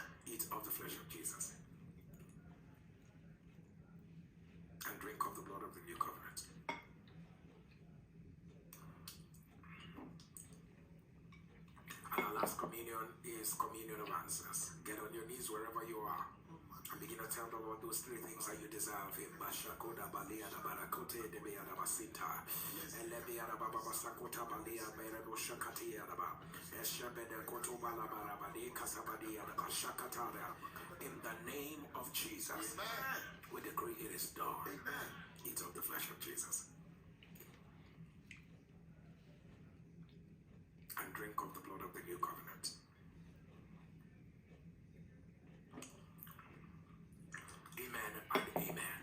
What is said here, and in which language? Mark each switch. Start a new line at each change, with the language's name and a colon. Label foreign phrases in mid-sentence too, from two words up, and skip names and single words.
English: Eat of the flesh of Jesus. And drink of the blood of the new covenant. And our last communion is communion of answers. Get on your knees wherever you are and begin to tell the Lord those three things that you deserve him. Bashakoda balia da barakote de bea da basita. Elebea da baba basakota balia berego shakatia da ba. Eshebede kotoba la barabadi kasabadia da bashakatara. In the name of Jesus, we decree it is done. Eat of the flesh of Jesus. And drink of the blood of the new covenant. Amen and amen.